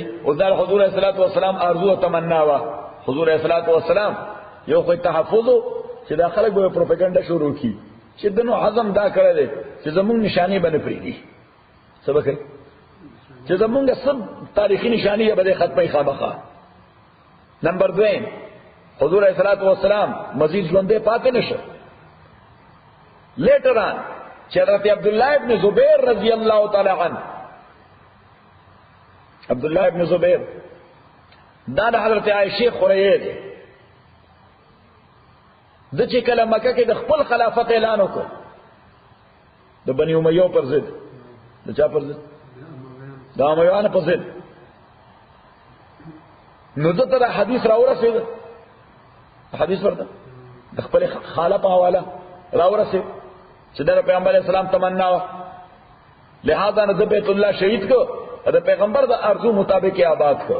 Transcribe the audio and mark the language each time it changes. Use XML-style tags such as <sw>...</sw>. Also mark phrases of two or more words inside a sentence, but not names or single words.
<ps>او دا حضور</ps> <ar>صلی الله علیه وسلم</ar> <ps>ارزو او تمنا وا حضور</ps> <ar>صلی الله علیه وسلم</ar> <ps>یو خو تحفظ چې دا خلک به پروپاګاندا شروع کی چې دنو حزم دا کړی دی چې زمونږ نشانې به نه پرېږدي. څه به کوي چې زمونږ سب تاریخي نشانې به دې ختموي خامخا. نمبر 2 حضور</ps> <ar>علیہ الصلوۃ والسلام</ar> <ps>مزید ژوندې پاتې نشو.</ps> <en>later on</en> <ps>چې حضرت عبداللہ ابن زبیر</ps> <ar>رضی اللہ تعالی عنہ،</ar> <ps>عبداللہ ابن زبیر دا د حضرت عائشہ خوریه دی. د چې کله مکه کې د خپل خلافت اعلان وکړ د بنی امیہ پر ضد، د چا پر ضد؟ د امیان پر ضد. نو دته حدیث راورسېد، حدیث ورته د خپل خاله په حواله راورسېد چې د پیغمبر</ps> <ar>علیه السلام</ar> <ps>تمنا و، لہذا نه د بیت الله شهید کو، د پیغمبر د ارزو مطابق آباد کو.</ps>